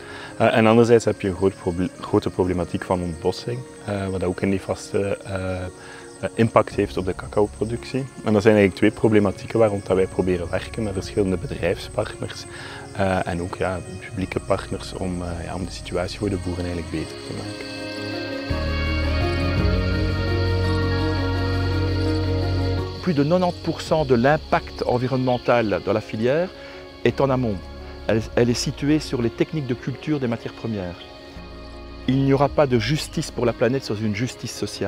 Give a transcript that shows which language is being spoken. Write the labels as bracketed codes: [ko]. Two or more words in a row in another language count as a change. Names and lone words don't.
[nl] En anderzijds heb je een grote problematiek van ontbossing, wat ook een nefaste impact heeft op de cacaoproductie. En dat zijn eigenlijk 2 problematieken waar wij proberen werken met verschillende bedrijfspartners en ook publieke partners om de situatie voor de boeren eigenlijk beter te maken. [fr] Plus de 90% de l'impact environnemental dans la filière est en amont. Elle est située sur les techniques de culture des matières premières. Il n'y aura pas de justice pour la planète sans une justice sociale.